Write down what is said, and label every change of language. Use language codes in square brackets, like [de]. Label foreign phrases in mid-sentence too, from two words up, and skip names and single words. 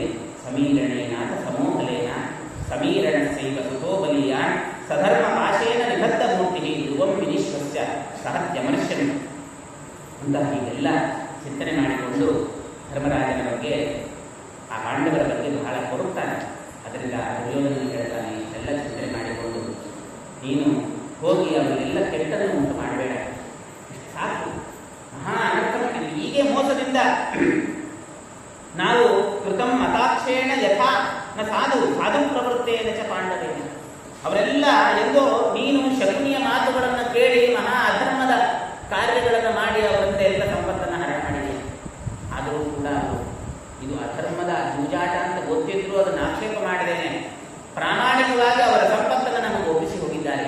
[sa] ಸಮೀರಣೇನಾಥ ಸಮೋಹಲೇನ ಸಮೀರಣ ಸೈವ ಸುತೋ ಬಲಿಯಾನ್ ಸಧರ್ಮ ಪಾಶೇನ ನಿಬದ್ಧ ಮೂರ್ತಿ ಧ್ರುವಂ ವಿನಿಶ್ವಸ್ಯ ಸಹತ್ಯಮರ್ಶ್ಯನ್ [kn] ಅಂತ ಹೀಗೆಲ್ಲ ಚಿಂತನೆ ಮಾಡಿಕೊಂಡು ಧರ್ಮರಾಜನ ಬಗ್ಗೆ, ಆ ಪಾಂಡವರ ಬಗ್ಗೆ ಬಹಳ ಕೊಡುತ್ತಾನೆ. ಅದರಿಂದ ದುರ್ಯೋಧನ ಹೇಳ್ತಾನೆ, ಇಷ್ಟೆಲ್ಲ ಚಿಂತನೆ ಮಾಡಿಕೊಂಡು ನೀನು ಹೋಗಿ ಅವರಿಗೆಲ್ಲ ಕೆಟ್ಟದನ್ನು ಉಂಟು ಮಾಡಬೇಡ, ಸಾಕು, ಮಹಾ ಅನರ್ಥ ಮಾಡಿದ್ವಿ. ಹೀಗೆ ಮೋಸದಿಂದ ನಾವು [sa] ಕೃತಂ ಮತಾಕ್ಷೇಣ ಯಥಾ ನ ಸಾಧು ಸಾಧು ಪ್ರವೃತ್ತೇನ ಚ ಪಾಂಡವೇನ. [kn] ಅವರೆಲ್ಲ ಎಂದೋ ನೀನು ಶಕುನಿಯ ಮಾತುಗಳನ್ನು ಕೇಳಿ ಮಹಾ ಅಧರ್ಮದ ಕಾರ್ಯಗಳನ್ನು ಮಾಡಿ ಅವರಿಂದ ಎಲ್ಲ ಸಂಪತ್ತನ್ನು ಹರಣ ಮಾಡಿದೆ. ಆದರೂ ಕೂಡ ಇದು ಅಧರ್ಮದ ಜೂಜಾಟ ಅಂತ ಗೊತ್ತಿದ್ರು ಅದನ್ನು ಆಕ್ಷೇಪ ಮಾಡಿದ್ದೇನೆ. ಪ್ರಾಮಾಣಿಕವಾಗಿ ಅವರ ಸಂಪತ್ತನ್ನು ನಮಗೆ ಒಪ್ಪಿಸಿ ಹೋಗಿದ್ದಾರೆ.